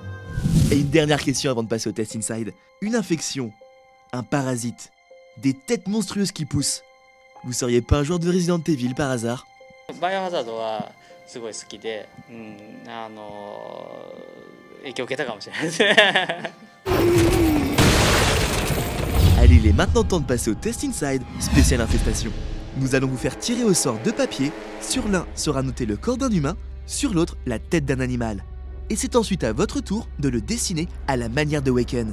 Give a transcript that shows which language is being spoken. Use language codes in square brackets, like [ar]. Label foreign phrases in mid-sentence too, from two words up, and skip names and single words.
[fr] Et une dernière question avant de passer au test inside. Une infection, un parasite, des têtes monstrueuses qui poussent. Vous seriez pas un joueur de Resident Evil par hasard? [ja] バイオハザードはすごい好きで、影響を受けたかもしれないですね。 [fr] Allez, il est maintenant temps de passer au test inside, spécial infestation. Nous allons vous faire tirer au sort deux papiers. Sur l'un sera noté le corps d'un humain, sur l'autre la tête d'un animal. Et c'est ensuite à votre tour de le dessiner à la manière d'Awaken.